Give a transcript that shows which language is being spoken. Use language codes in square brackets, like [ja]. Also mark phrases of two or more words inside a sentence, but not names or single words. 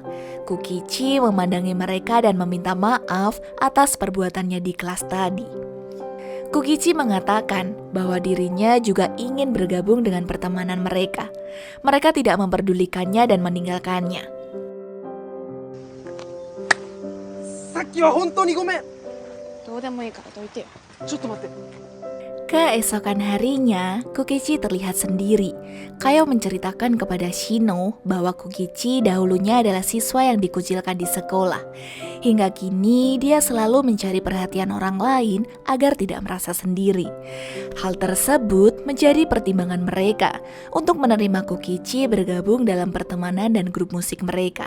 [id] Kukichi memandangi mereka dan meminta maaf atas perbuatannya di kelas tadi. Kukichi mengatakan bahwa dirinya juga ingin bergabung dengan pertemanan mereka. Mereka tidak memperdulikannya dan meninggalkannya. [ja] さっきは本当にごめん。どうでもいいからどいてよ。ちょっと待って。 [id] Keesokan harinya, Kokichi terlihat sendiri. Kayo menceritakan kepada Shino bahwa Kokichi dahulunya adalah siswa yang dikucilkan di sekolah. Hingga kini dia selalu mencari perhatian orang lain agar tidak merasa sendiri. Hal tersebut menjadi pertimbangan mereka untuk menerima Kokichi bergabung dalam pertemanan dan grup musik mereka.